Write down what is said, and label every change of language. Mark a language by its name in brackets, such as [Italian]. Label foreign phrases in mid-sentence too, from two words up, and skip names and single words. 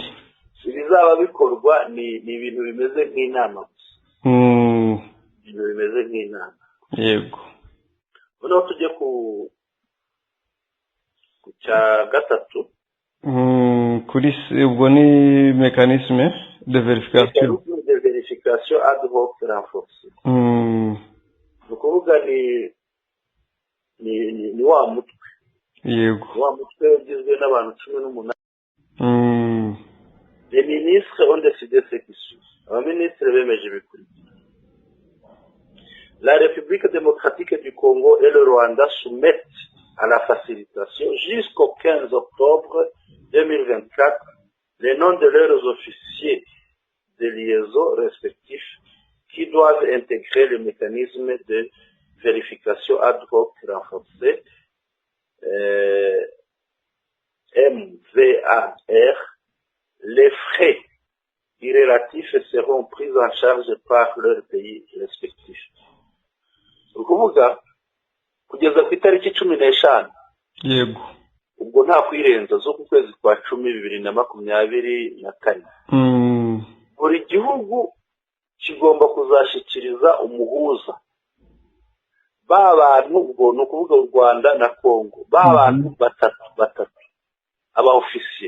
[Kinyarwanda] ibizaba bikorwa ni ibintu bimeze nk'inama gusa. Ibintu bimeze nk'inama. Yego. Noneho tujye ku cya gatatu. Kuri ubwo ni [French] mécanisme de vérification. De vérification ad hoc renforcée. [Kinyarwanda] Ni ukuvuga ni wa mutwe. Yego. Wa mutwe ugizwe n'abantu 18. [French] Les ministres ont décidé ce qui suit. [Kinyarwanda] Abaminisitiri bemeje bikurikira. [French] La République démocratique du Congo et le Rwanda soumettent à la facilitation jusqu'au 15 octobre 2024 les noms de leurs officiers de liaison respectifs qui doivent intégrer le mécanisme de vérification ad hoc renforcé MVAR. Les frais irrélatifs seront pris en charge par leur pays respectif. [Kinyarwanda] Ukuvuga kugeza ku itariki 15 yego, ubwo nta kwirenza zo ku kwezi kwa 10/2024 buri gihugu kigomba kuzashikiriza umuhuza ba bantu, ubwo ni ukuvuga u Rwanda na Congo, ba bantu batatu aba officier.